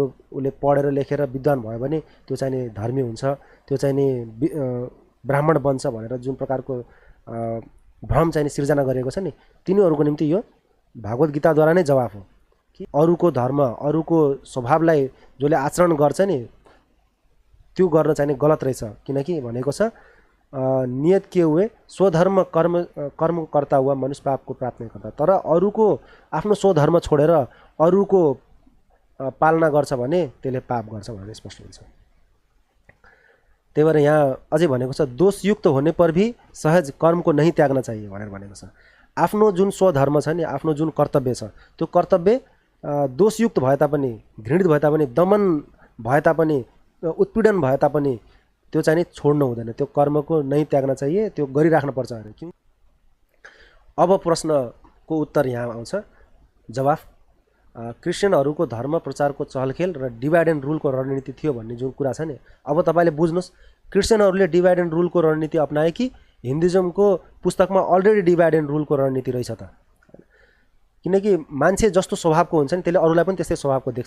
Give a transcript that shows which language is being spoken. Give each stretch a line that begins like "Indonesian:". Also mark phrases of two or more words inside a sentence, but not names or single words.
Nepali: उसले पढेर लेखेर विद्वान भयो भने त्यो चाहिँ नि धर्मी हुन्छ त्यो चाहिँ नि ब्राह्मण बन्छ भनेर जुन प्रकारको भ्रम चाहिँ सिर्जना गरेको छ नि तिनीहरूको निम्ति यो भागवत गीताद्वारा नै जवाफ हो कि अरूको धर्म अरूको स्वभावलाई जसले आचरण गर्छ नि त्यो गर्न चाहिँ गलत रहेछ किनकि भनेको छ
Hindi: नियत के हुए स्वधर्म कर्म करता हुआ मनुष्य पाप को प्राप्त नहीं करता
Nepali: तर अरूको आफ्नो स्वधर्म छोडेर अरूको पालना गर्छ भने त्यसले पाप गर्छ भनेर स्पष्ट हुन्छ। त्यही भएर यहाँ अझै भनेको छ
Hindi: दोषयुक्त होने पर भी सहज कर्म को नहीं त्याग्न चाहिए
Nepali: भनेर भनेको छ। आफ्नो जुन स्वधर्म छ नि आफ्नो जुन कर्तव्य छ त्यो कर्तव्य दोषयुक्त भए तापनि घृणित भए तापनि दमन भए तापनि उत्पीडन भए तापनि त्यो चाहिँ नि छोड्नु हुँदैन त्यो कर्मको नै त्याग्न चाहिए त्यो गरिराख्नु पर्छ अरे क्यों। अब प्रश्नको उत्तर यहाँ आउँछ जवाफ क्रिस्चियनहरूको धर्म प्रचारको चहलखेल र
English: divide and ruleको
Nepali: रणनीति थियो भन्ने जुन कुरा छ नि अब तपाईले बुझ्नुस् क्रिस्चियनहरूले
English: divide and ruleको
Nepali: रणनीति अपनाए कि हिन्दुइजमको पुस्तकमा अलरेडी
English: divide and ruleको
Nepali: रणनीति रहेछ त किनकि मान्छे जस्तो स्वभावको हुन्छ नि त्यसले अरूलाई पनि त्यस्तै स्वभावको देख्छ।